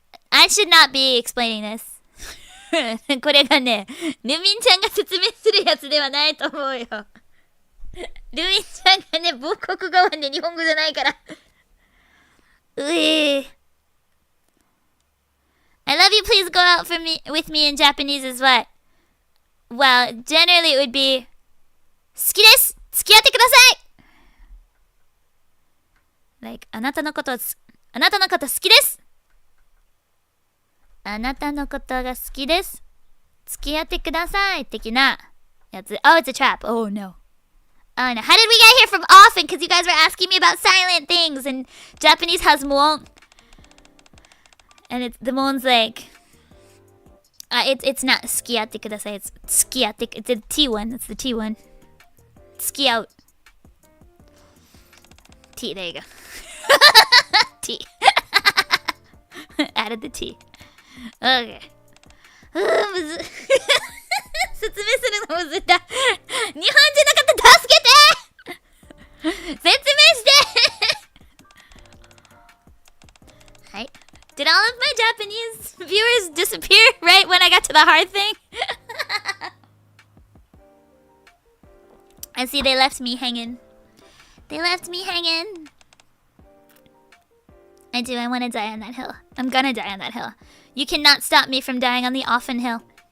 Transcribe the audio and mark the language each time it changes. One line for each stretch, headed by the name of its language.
English: I should not be explaining this.
Japanese: これがね、ルミンちゃんが説明するやつではないと思うよ。ルミンちゃんがね、母国語はね、日本語じゃないから。
English: I love you, please go out with me in Japanese is what? Well, generally it would be
Japanese: 好きです、付き合ってください Like あなたのこと好きです、あなたのことが好きです、付き合ってください的なやつ。
English: Oh, it's a trap. Oh no. Oh no. How did we get here from often? Because you guys were asking me about silent things, and Japanese has muon. And the muon's like, it's not
Japanese: 付き合ってください.
English: It's
Japanese: 付き合って.
English: It's the T one. It's the T one.
Japanese: 付き合う.
English: T. There you go. T. Added the T. Okay.
Japanese: むず説明するのむずいんだ。日本人の方助けて説明してはい。
English: Did all of my Japanese viewers disappear right when I got to the hard thing? I see they left me hanging. They left me hanging. I do. I want to die on that hill. I'm gonna die on that hill. You cannot stop me from dying on the often hill.